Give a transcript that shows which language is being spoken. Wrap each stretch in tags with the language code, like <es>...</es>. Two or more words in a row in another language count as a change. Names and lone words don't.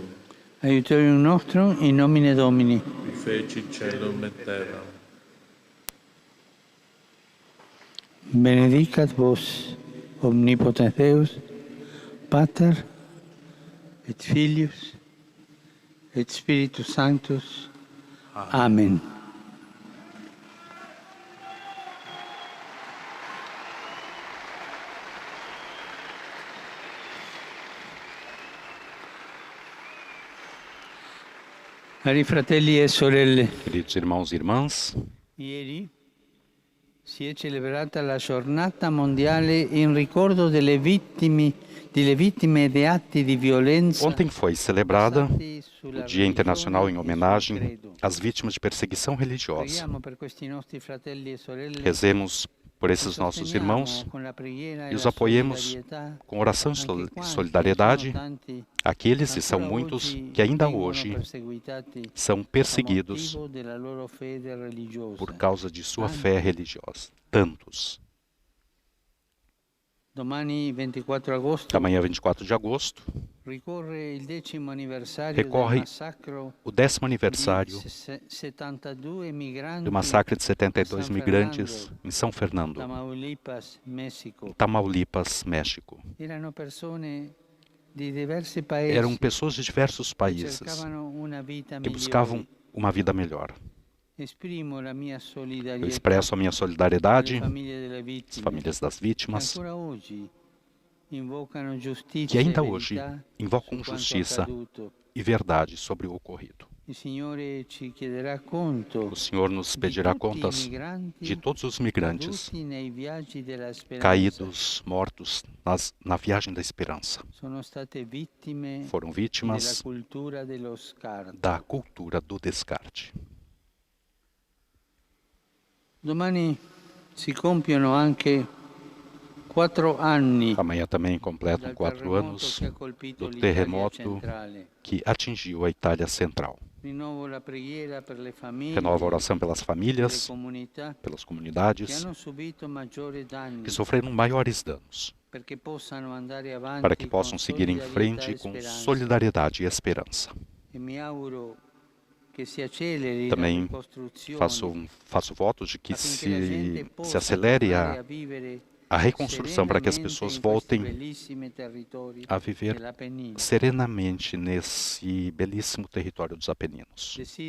<la>Aiutorium nostrum in nomine Domini. Qui fecit caelum et terram. Benedicat vos, omnipotens Deus, Pater, et Filius, et Spiritus Sanctus. Amen.</la> <it>Cari fratelli e sorelle,</it> <pt>Queridos irmãos e irmãs,</pt> <it>ieri si è celebrata la giornata mondiale in ricordo delle vittime di atti di violenza.</it> <pt>ontem foi celebrada o Dia Internacional em homenagem às vítimas de perseguição religiosa.</pt> <it>Preghiamo per questi nostri fratelli e sorelle.</it> <pt>Rezemos por esses nossos irmãos e os apoiemos com oração e solidariedade àqueles, e são muitos, que ainda hoje são perseguidos por causa de sua fé religiosa. Tantos.</pt> <it>Domani 24 agosto</it> <pt>Amanhã, 24 de agosto,</pt> <it>ricorre il 10° anniversario</it> <pt>recorre</pt> <it>del massacro</it> <pt>o 10º aniversário</pt> <it>di 72 migranti</it> <pt>do massacre de 72 migrantes em São Fernando, Tamaulipas, México. Tamaulipas, México.</pt> <it>Erano persone di diversi paesi</it> <pt>Eram pessoas de diversos</pt> <it>che</it> <pt>países</pt> <it>cercavano una vita</it> <pt>que buscavam</pt> <it>migliore.</it> <pt>uma vida melhor.</pt> <it>Esprimo la mia</it> <pt>Eu</pt> <it>solidarietà</it> <pt>expresso a minha solidariedade</pt> <it>alle famiglie delle</it> <pt>às</pt> <it>vittime</it> <pt>famílias das</pt> <it>che</it> <pt>vítimas,</pt> <it>ancora oggi invocano giustizia</it> <pt>que ainda</pt> <it>e</it> <pt>hoje</pt> <it>verità</it> <pt>invocam</pt> <it>su quanto</it> <pt>justiça</pt> <it>accaduto.</it> <pt>e verdade sobre o ocorrido.</pt> <it>Il Signore ci chiederà conto</it> <pt>O Senhor nos</pt> <it>di</it> <pt>pedirá</pt> <it>tutti i</it> <pt>contas</pt> <it>migranti</it> <pt>de todos os migrantes</pt> <it>caduti nei viaggi della speranza.</it> <pt>caídos, mortos na viagem da esperança.</pt> <it>Sono state vittime</it> <pt>Foram</pt> <it>della</it> <pt>vítimas</pt> <it>cultura dello scarto.</it> <pt>da cultura do descarte.</pt> <it>Domani si compiono anche 4 anni</it> <pt>Amanhã também completam</pt> <it>dal</it> <pt>4</pt> <it>terremoto</it> <pt>anos</pt> <it>che ha colpito</it> <pt>do</pt> <it>l'Italia</it> <pt>terremoto</pt> <it>centrale.</it> <pt>que atingiu a Itália Central.</pt> <it>Rinnovo la preghiera per le famiglie,</it> <pt>Renova a oração pelas</pt> <it>le</it> <pt>famílias,</pt> <it>comunità</it> <pt>pelas</pt> <it>che</it> <pt>comunidades</pt> <it>hanno subito maggiori danni,</it> <pt>que sofreram maiores danos,</pt> <it>perché possano andare avanti</it> <pt>para que possam</pt> <it>con</it> <pt>seguir em</pt> <it>solidarietà</it> <pt>frente</pt> <it>e</it> <pt>com</pt> <it>speranza.</it> <pt>solidariedade e esperança.</pt> <it>E mi auguro</it> <pt>Também faço voto de que se acelere a reconstrução para que as pessoas voltem a viver serenamente nesse belíssimo território dos Apeninos.</pt>